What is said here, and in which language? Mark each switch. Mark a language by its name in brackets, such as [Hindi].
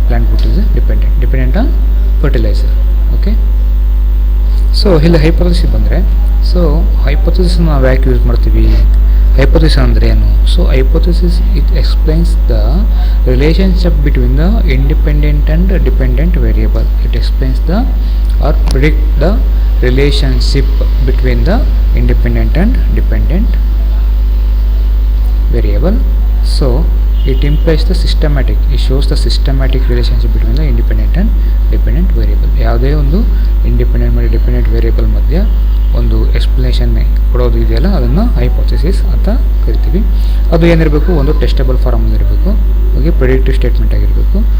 [English] Plant growth is dependent on fertiliser. Okay, so [Kannada] ಇಲ್ಲಿ hypothesis ಬಂದರೆ, [English] so hypothesis [Kannada] ನಾವು ಯಾಕೆ ಯೂಸ್ ಮಾಡ್ತೀವಿ? [English] hypothesis [Kannada] ಅಂದರೆ ಏನು? [English] So hypothesis it explains the relationship between the independent and dependent variable. It explains the or predict the relationship between the independent and dependent variable. So it implies the systematic, it shows the systematic relationship between the independent and dependent variable. [Kannada] ಯಾವುದೇ ಒಂದು independent ಮತ್ತು dependent variable ಮಧ್ಯೆ ಒಂದು explanation ಕೊಡೋದು ಇದೆಯಲ್ಲ, ಅದನ್ನು hypothesis ಅಂತ ಕರಿತೀವಿ. ಅದು ಏನಿರಬೇಕು, ಒಂದು ಟೆಸ್ಟಬಲ್ ಫಾರ್ಮ್ ಇರಬೇಕು, ಹಾಗೆ ಪ್ರೆಡಿಕ್ಟಿವ್ ಸ್ಟೇಟ್ಮೆಂಟ್ ಆಗಿರಬೇಕು.